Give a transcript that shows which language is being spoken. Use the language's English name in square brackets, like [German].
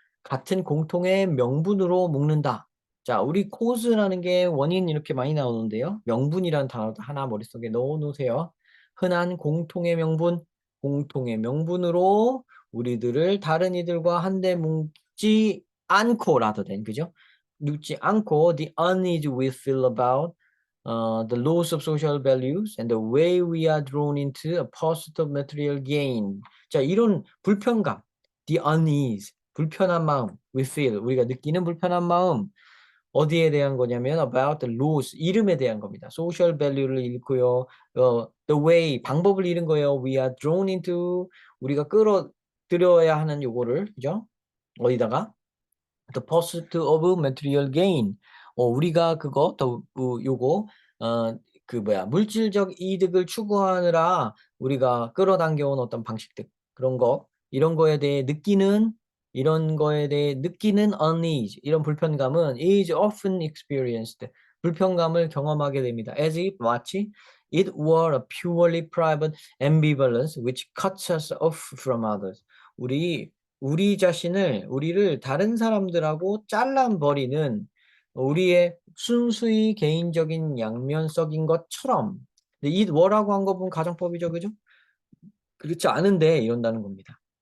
[Korean] 같은 공통의 명분으로 묶는다. 자, 우리 cause라는 게 원인 이렇게 많이 나오는데요. 명분이라는 단어도 하나 머릿속에 넣어 놓으세요. 흔한 공통의 명분으로 우리들을 다른 이들과 한데 묶지 않고라도 된, 그죠? 묻지 않고 [English] the unease we feel about the loss of social values and the way we are drawn into a pursuit of material gain. [Korean] 자, 이런 불편감, [English] the unease, 불편한 마음, we feel, [Korean] 우리가 느끼는 불편한 마음, 어디에 대한 거냐면 [English] about the loss, [Korean] 이름에 대한 겁니다. social value를 잃고요. the way, 방법을 잃은 거예요. [English] we are drawn into, [Korean] 우리가 끌어들여야 하는 요거를, 그죠? 어디다가? [English] The pursuit of material gain. [Korean] 우리가 요거, 물질적 이득을 추구하느라 우리가 끌어당겨온 어떤 방식들, 이런 거에 대해 느끼는 unease, 이런 불편감은 [English] is often experienced. [Korean] 불편감을 경험하게 됩니다. [English] As if, [Korean] 마치, [English] it were a purely private ambivalence which cuts us off from others. [Korean] 우리를 다른 사람들하고 잘라버리는 우리의 순수히 개인적인 양면성인 것처럼. 근데 이 뭐라고 한 거 보면 가정법이죠, 그죠? 그렇지 않은데 이런다는 겁니다.